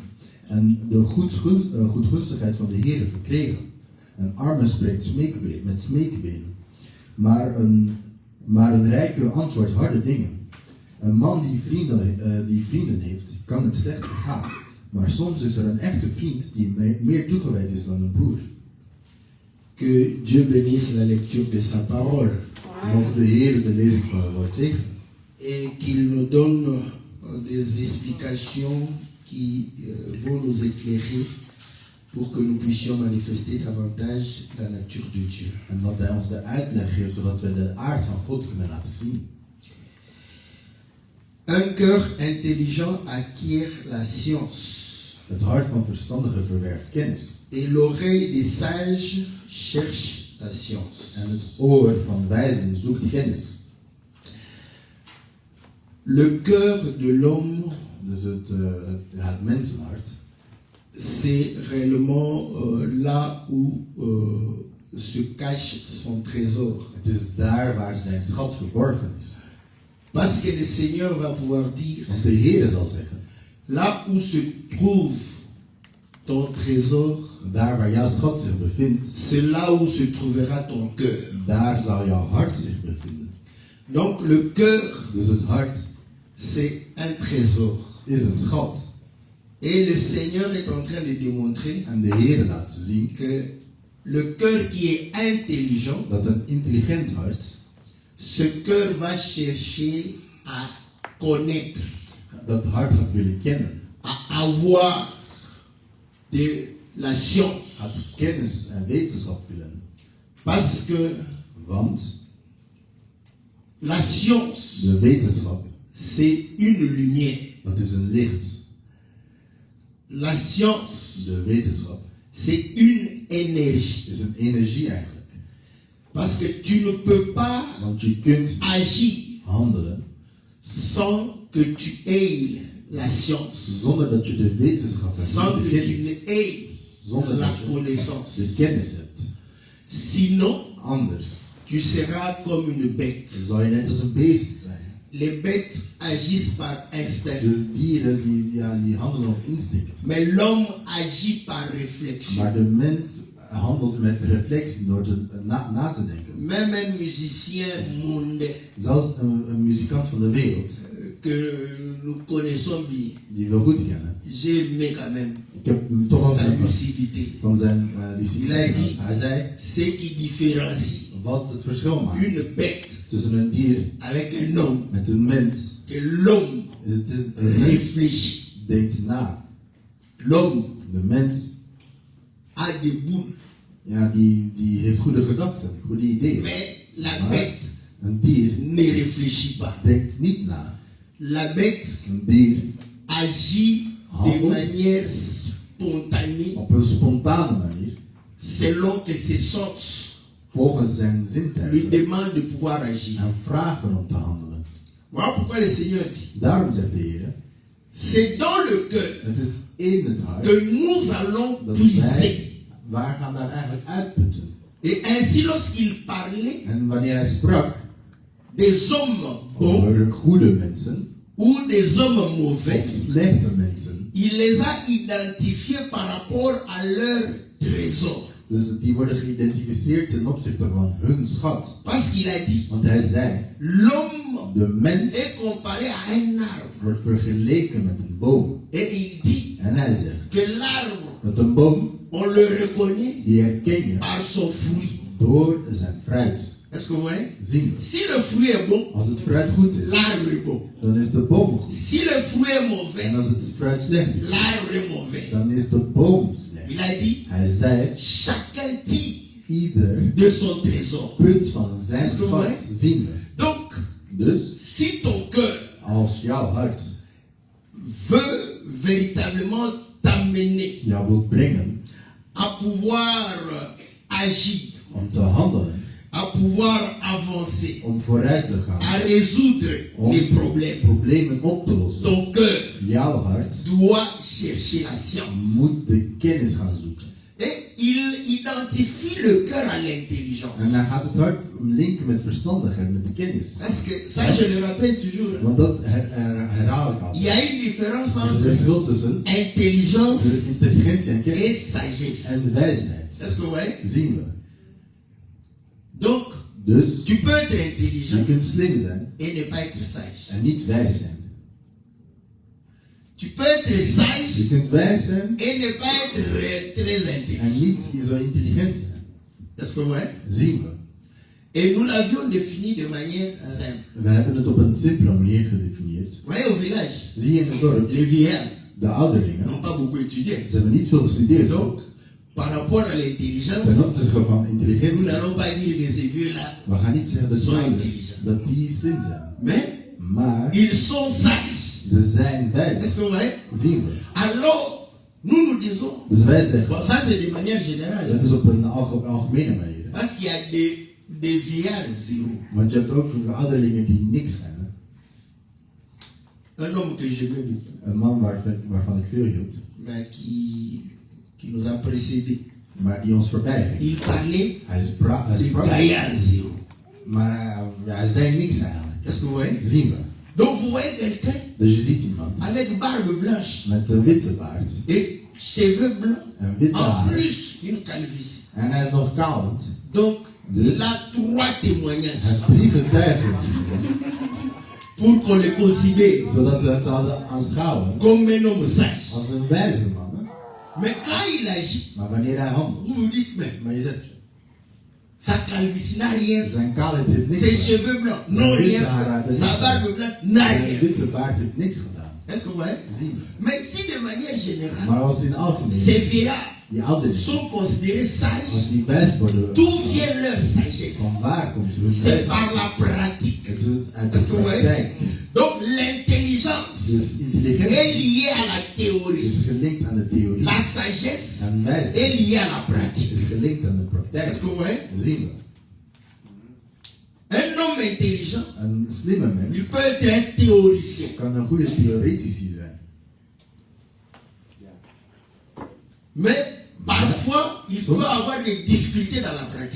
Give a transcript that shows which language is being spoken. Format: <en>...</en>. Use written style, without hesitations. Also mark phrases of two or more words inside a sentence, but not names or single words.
<nl>En de goedgunstigheid van de Heer verkregen. Een arme spreekt met smeekbeden. Maar een rijke antwoordt harde dingen. Een man die vrienden heeft, kan het slecht gaan. Maar soms is er een echte vriend die meer toegewijd is dan een broer.</nl> <fr>Que Dieu bénisse la lecture de sa parole.</fr> <nl>Mogen de Heer de lezing van het woord zegenen.</nl> <fr>Et qu'il nous donne des explications qui vont nous éclairer pour que nous puissions manifester davantage la nature de Dieu.</fr> <nl>En dat hij ons de uitleg geeft, zodat we de aard van God kunnen laten zien.</nl> <fr>Un cœur intelligent acquiert la science.</fr> <nl>Het hart van verstandigen verwerft kennis.</nl> <fr>Et l'oreille des sages cherche la science.</fr> <nl>En het oor van wijzen zoekt kennis.</nl> <fr>Le cœur de l'homme,</fr> <nl>Dus het mensenhart,</nl> <fr>c'est réellement là où se cache son trésor.</fr> <nl>het is daar waar zijn schat verborgen is.</nl> <fr>Parce que le Seigneur va pouvoir dire,</fr> <nl>Want de Heer zal zeggen,</nl> <fr>là où se trouve ton trésor,</fr> <nl>daar waar jouw schat zich bevindt,</nl> <fr>c'est là où se trouvera ton cœur.</fr> <nl>daar zal jouw hart zich bevinden.</nl> <fr>Donc le cœur,</fr> <nl>Dus het hart</nl> <fr>c'est un trésor.</fr> <nl>is een schat.</nl> <fr>Et le Seigneur est en train de démontrer</fr> <nl>En de Heer laat zien</nl> <fr>que le cœur qui est intelligent,</fr> <nl>dat een intelligent hart,</nl> <fr>ce cœur va chercher à connaître,</fr> <nl>dat hart gaat willen kennen.</nl> <fr>à avoir de la science.</fr> <nl>Gaat kennis en wetenschap willen.</nl> <fr>Parce que</fr> <nl>Want</nl> <fr>la science,</fr> <nl>de wetenschap,</nl> <fr>c'est une lumière.</fr> <nl>dat is een licht.</nl> <fr>La science,</fr> <nl>De wetenschap</nl> <fr>c'est une énergie.</fr> <nl>is een energie eigenlijk.</nl> <fr>Parce que tu ne peux pas</fr> <nl>Want je kunt</nl> <fr>agir</fr> <nl>handelen</nl> <fr>sans que tu aies la science,</fr> <nl>zonder dat je de wetenschap hebt,</nl> <fr>sans</fr> <nl>de</nl> <fr>que tu</fr> <nl>kennis,</nl> <fr>ne aies</fr> <nl>zonder</nl> <fr>la</fr> <nl>dat je de</nl> <fr>connaissance.</fr> <nl>kennis hebt.</nl> <fr>Sinon,</fr> <nl>Anders</nl> <fr>tu seras comme une bête.</fr> <nl>zal je net als een beest zijn.</nl> <fr>Les bêtes agissent par instinct,</fr> <nl>Dus dieren die handelen op instinct.</nl> <fr>mais l'homme agit par réflexion.</fr> <nl>Maar de mens handelt met reflectie door na te denken.</nl> <fr>Même un musicien mondain</fr> <nl>Zelfs een muzikant van de wereld,</nl> <fr>que nous connaissons bien,</fr> <nl>die we goed kennen.</nl> <fr>j'ai aimé quand même</fr> <nl>Ik heb hem toch wel</nl> <fr>sa</fr> <nl>gehad</nl> <fr>lucidité.</fr> <nl>van zijn</nl> <fr>Il a</fr> <nl>discipline.</nl> <fr>dit,</fr> <nl>Hij zei</nl> <fr>ce qui différencie</fr> <nl>wat het verschil maakt</nl> <fr>une bête</fr> <nl>tussen een dier</nl> <fr>avec un homme,</fr> <nl>met een mens.</nl> <fr>que l'homme</fr> <nl>Het is een mens</nl> <fr>réfléchit.</fr> <nl>denkt na.</nl> <fr>L'homme</fr> <nl>De mens,</nl> <fr>a des boules,</fr> <nl>ja, die heeft goede gedachten, goede ideeën.</nl> <fr>mais la</fr> <nl>Maar</nl> <fr>bête</fr> <nl>een dier</nl> <fr>ne réfléchit pas.</fr> <nl>denkt niet na.</nl> <fr>La bête</fr> <nl>Een dier</nl> <fr>agit de manière spontanée</fr> <nl>op een spontane manier,</nl> <fr>selon que ses sens</fr> <nl>volgens zijn</nl> <fr>lui</fr> <nl>zintuigen,</nl> <fr>demandent de pouvoir agir.</fr> <nl>en vragen om te handelen.</nl> <fr>Voilà pourquoi le Seigneur dit,</fr> <nl>Daarom zegt de Heer,</nl> <fr>c'est dans le cœur</fr> <nl>het is in het hart</nl> <fr>que nous allons</fr> <nl>dat</nl> <fr>puiser.</fr> <nl>wij gaan daar eigenlijk uitputten.</nl> <fr>Et ainsi, lorsqu'il parlait</fr> <nl>En wanneer hij sprak</nl> <fr>des hommes bons</fr> <nl>over goede mensen</nl> <fr>ou des hommes</fr> <nl>of</nl> <fr>mauvais,</fr> <nl>slechte mensen,</nl> <fr>il les a identifiés par rapport à leur trésor.</fr> <nl>dus die worden geïdentificeerd ten opzichte van hun schat.</nl> <fr>Parce qu'il a dit,</fr> <nl>Want hij zei,</nl> <fr>l'homme</fr> <nl>de mens</nl> <fr>est comparé à un arbre.</fr> <nl>wordt vergeleken met een boom.</nl> <fr>Et il dit</fr> <nl>En hij zegt</nl> <fr>que l'arbre,</fr> <nl>dat een boom,</nl> <fr>on le reconnaît</fr> <nl>die herken je</nl> <fr>par son fruit.</fr> <nl>door zijn fruit.</nl> <fr>Est-ce que vous voyez?</fr> <nl>Zien we.</nl> <fr>Si le fruit est bon,</fr> <nl>Als het fruit goed is,</nl> <fr>l'arbre est bon.</fr> <nl>dan is de boom goed.</nl> <fr>Si le fruit est</fr> <nl>En</nl> <fr>mauvais,</fr> <nl>als het fruit slecht is,</nl> <fr>l'arbre est mauvais.</fr> <nl>dan is de boom slecht.</nl> <fr>Il a dit,</fr> <nl>Hij zei,</nl> <fr>chacun tire</fr> <nl>ieder</nl> <fr>de son trésor.</fr> <nl>put van zijn Is het schat waar? zien we.</nl> <fr>Donc,</fr> <nl>Dus,</nl> <fr>si ton cœur</fr> <nl>als jouw hart</nl> <fr>veut véritablement t'amener</fr> <nl>jou wilt brengen</nl> <fr>à pouvoir agir,</fr> <nl>om te handelen,</nl> <fr>à pouvoir avancer,</fr> <nl>om vooruit te</nl> <fr>à</fr> <nl>gaan,</nl> <fr>résoudre</fr> <nl>om</nl> <fr>les problèmes,</fr> <nl>problemen op te lossen,</nl> <fr>ton cœur</fr> <nl>jouw hart</nl> <fr>doit chercher la science.</fr> <nl>moet de kennis gaan zoeken.</nl> <fr>Et il identifie le cœur à l'intelligence.</fr> <nl>En hij gaat het hart linken met verstandigheid, met de kennis.</nl> <fr>Parce que ça, je le rappelle toujours, hein.</fr> <nl>Want dat herhaal ik</nl> <fr>Il</fr> <nl>altijd.</nl> <fr>y a une différence</fr> <nl>Er is een</nl> <fr>entre</fr> <nl>verschil tussen</nl> <fr>intelligence</fr> <nl>de intelligentie en kennis</nl> <fr>et sagesse.</fr> <nl>en wijsheid.</nl> <fr>Est-ce que vous voyez?</fr> <nl>Zien we.</nl> <fr>Donc,</fr> <nl>Dus</nl> <fr>tu peux être</fr> <nl>je</nl> <fr>intelligent</fr> <nl>kunt slim zijn</nl> <fr>et ne pas être sage.</fr> <nl>en niet wijs zijn.</nl> <fr>Tu peux être</fr> <nl>Je</nl> <fr>sage</fr> <nl>kunt wijs zijn</nl> <fr>et ne pas être très intelligent.</fr> <nl>en niet zo intelligent zijn.</nl> <fr>Est-ce que vous voyez?</fr> <nl>Zien we.</nl> <fr>Et nous l'avions défini de manière simple.</fr> <nl>We hebben het op een simpele manier gedefinieerd.</nl> <fr>Vous voyez, au village,</fr> <nl>Zie je in het dorp,</nl> <fr>les vieillards</fr> <nl>de ouderlingen,</nl> <fr>n'ont pas beaucoup étudié.</fr> <nl>ze hebben niet veel gestudeerd.</nl> <fr>Donc, par rapport à</fr> <nl>Ten</nl> <fr>l'intelligence,</fr> <nl>opzichte van</nl> <fr>nous</fr> <nl>intelligentie.</nl> <fr>n'allons pas dire que ces vieux-là,</fr> <nl>We gaan niet zeggen dat, Zo die ouderen-</nl> <fr>intelligent.</fr> <nl>dat die slim zijn.</nl> <fr>mais</fr> <nl>Maar</nl> <fr>ils sont sages.</fr> <nl>ze zijn</nl> <fr>Est-ce</fr> <nl>wijs.</nl> <fr>que vous voyez?</fr> <nl>Zien we.</nl> <fr>Alors, nous disons,</fr> <nl>Dus wij zeggen,</nl> <fr>bon, ça c'est de manière générale,</fr> <nl>dat is op een algemene manier.</nl> <fr>parce qu'il y a des vieillards zéro.</fr> <nl>Want je hebt ook ouderlingen die niks kennen.</nl> <fr>Un homme que j'aimais beaucoup,</fr> <nl>Een man waarvan ik veel hield,</nl> <fr>mais qui nous a précédés.</fr> <nl>maar die ons voorbij ging.</nl> <fr>Il parlait</fr> <nl>Hij</nl> <fr>de</fr> <nl>sprak,</nl> <fr>gaillard zéro.</fr> <nl>maar hij zei niks eigenlijk.</nl> <fr>Est-ce que vous voyez?</fr> <nl>Zien we.</nl> <fr>Donc vous voyez quelqu'un</fr> <nl>Dus je ziet iemand</nl> <fr>avec barbe blanche</fr> <nl>met een witte baard,</nl> <fr>et cheveux blancs,</fr> <nl>een witte en haar,</nl> <fr>plus une calvitie.</fr> <nl>en hij is nog kalend.</nl> <fr>Donc,</fr> <nl>Dus-</nl> <fr>il a 3 témoignages</fr> <nl>Hij heeft 3 getuigen,</nl> <fr>pour qu'on le considère</fr> <nl>zodat we het hadden aanschouwen</nl> <fr>comme un homme sage.</fr> <nl>als een wijze man. Hè?</nl> <fr>Mais quand il agit,</fr> <nl>Maar wanneer hij handelt,</nl> <fr>vous vous dites, mais</fr> <nl>maar je zegt,</nl> <fr>sa calvitie n'a rien fait.</fr> <nl>zijn kaalheid heeft niks</nl> <fr>Ses</fr> <nl>gedaan.</nl> <fr>cheveux blancs n'ont rien fait. Sa barbe blanche n'a rien</fr> <nl>Zijn</nl> <fr>fait.</fr> <nl>witte baard heeft niks gedaan.</nl> <fr>Est-ce que vous voyez?</fr> <nl>Zien we.</nl> <fr>Mais si de manière générale,</fr> <nl>Maar als in algemeen,</nl> <fr>ces vieillards</fr> <nl>die ouderen,</nl> <fr>sont considérés</fr> <nl>als</nl> <fr>sages,</fr> <nl>die wijs worden,</nl> <fr>d'où vient leur sagesse?</fr> <nl>van waar komt hun</nl> <fr>C'est</fr> <nl>wijsheid?</nl> <fr>par la pratique.</fr> <nl>Het is uit</nl> <fr>Est-ce</fr> <nl>de</nl> <fr>que vous voyez?</fr> <nl>praktijk.</nl> <fr>Donc l'intelligence</fr> <nl>Dus</nl> <fr>est</fr> <nl>intelligentie</nl> <fr>liée à la théorie.</fr> <nl>is gelinkt aan de theorie.</nl> <fr>La sagesse</fr> <nl>En wijsheid</nl> <fr>est liée à la pratique.</fr> <nl>is gelinkt aan de praktijk.</nl> <fr>Est-ce que vous voyez?</fr> <nl>Dat zien we.</nl> <fr>Un homme intelligent,</fr> <nl>Een slimme mens</nl> <fr>il peut être un théoricien.</fr> <nl>kan een goede theoretici zijn.</nl> <fr>Mais parfois, il peut avoir des difficultés dans la pratique.</fr>